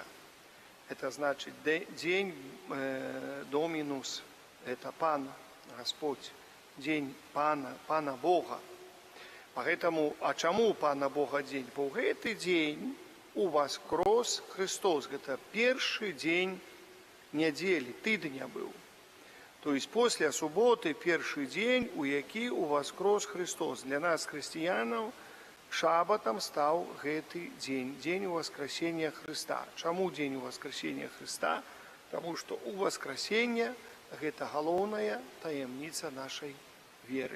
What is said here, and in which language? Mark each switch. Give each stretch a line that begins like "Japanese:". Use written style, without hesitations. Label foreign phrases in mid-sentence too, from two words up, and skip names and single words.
Belarusian: Это значыць дзень домінус, это Пан, Господь, дзень Пана, Пана Бога. Поэтому, а чаму Пана Бога дзень? Бо гэты дзень уваскрос Христос. Гэта першы дзень нядзелі, тыдня быў.
Russian: То есть после суботы
Belarusian: першы дзень, у які уваскрос Христос. Для нас, хрысціянаў, шабатам стаў гэты дзень, дзень уваскрасення Христа. Чаму дзень уваскрасення Христа? Таму што уваскрасення – гэта галоўная таямніца нашай веры.